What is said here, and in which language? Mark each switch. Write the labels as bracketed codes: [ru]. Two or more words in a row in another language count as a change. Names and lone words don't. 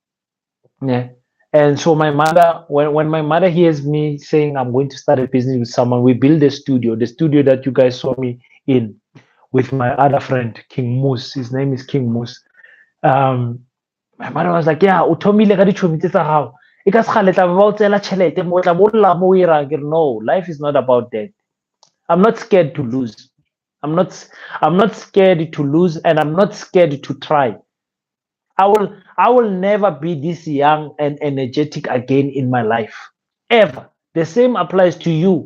[en] Yeah. And so my mother, when my mother hears me saying I'm going to start a business with someone, we build the studio that you guys saw me in with my other friend, King Moose. His name is King Moose. My mother was like, yeah, [nso] utomile ka ditšhomi tse tsa gago. E ka sekgale tla ba o tseela tšhelete mo tla bolla mo o 'irang. [en] No, life is not about that. I'm not scared to lose. I'm not scared to lose, and I'm not scared to try. I will never be this young and energetic again in my life. Ever. The same applies to you.